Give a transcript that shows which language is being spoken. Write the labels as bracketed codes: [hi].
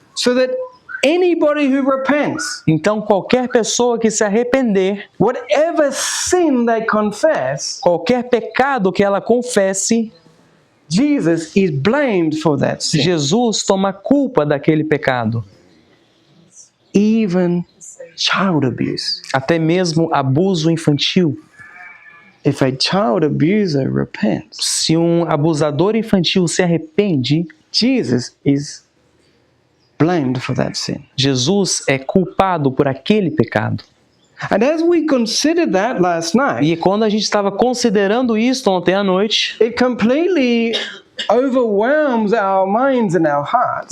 [en] So that anybody who repents, [pt] Então qualquer pessoa que se arrepender, [en] whatever sin they confess, [pt] qualquer pecado que ela confesse, [en] Jesus is blamed for that sin. [pt] Jesus toma culpa daquele pecado. [en] Even child abuse. [pt] Até mesmo abuso infantil. [en] If a child abuser repents, [pt] Se um abusador infantil se arrepende, [en] Jesus is blamed for that sin. [pt] Jesus é culpado por aquele pecado. [en] And as we considered that last night, [pt] E quando a gente estava considerando isso ontem à noite, [en] it completely overwhelms our minds and our hearts.